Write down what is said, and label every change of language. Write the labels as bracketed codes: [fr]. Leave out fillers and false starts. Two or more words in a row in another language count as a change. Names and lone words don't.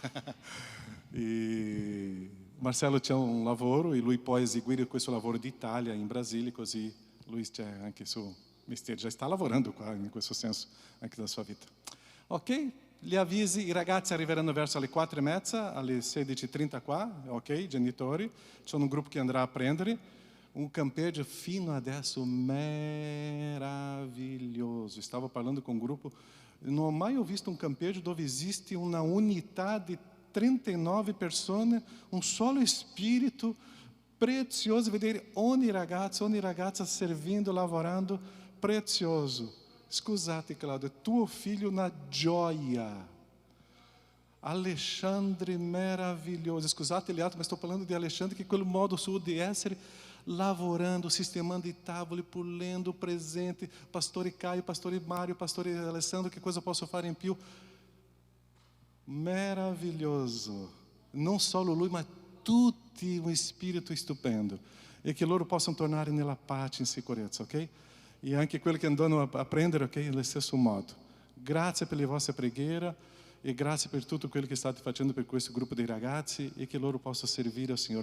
[it] E Marcello c'è un lavoro e lui può eseguire questo lavoro d'Italia in Brasile, così lui c'è anche il suo mestiere, già sta lavorando qua in questo senso anche della sua vita. Ok? Gli avvisi, i ragazzi arriveranno verso le 4:30, alle 16:30 qua, ok? Genitori, c'è un gruppo che andrà a prendere. Un campeggio fino adesso meraviglioso. Stavo parlando [pt] com um grupo, não [it] ho mai visto um campeggio dove esiste uma unidade de 39 persone, un solo spirito, prezioso vedere ogni ragazza servindo, lavorando, prezioso. Scusate, Claudio, tuo figlio una gioia. Alexandre meraviglioso. Scusate, Liato, [pt] mas estou falando de Alexandre, [it] que quel modo suo di essere, lavorando, sistemando i tavoli, pulendo presente. Pastore Caio, pastore Mário, pastore Alessandro, [pt] que coisa [it] posso fare in più? Meraviglioso. Non solo lui, ma tutti un spirito stupendo. E che loro possano tornare nella pace, in sicurezza, ok? E anche quelli che andano a prendere, ok? Nello stesso modo. Grazie per le vostre preghiere e grazie per tutto quello che state facendo per questo gruppo di ragazzi e che loro possano servire al Signore.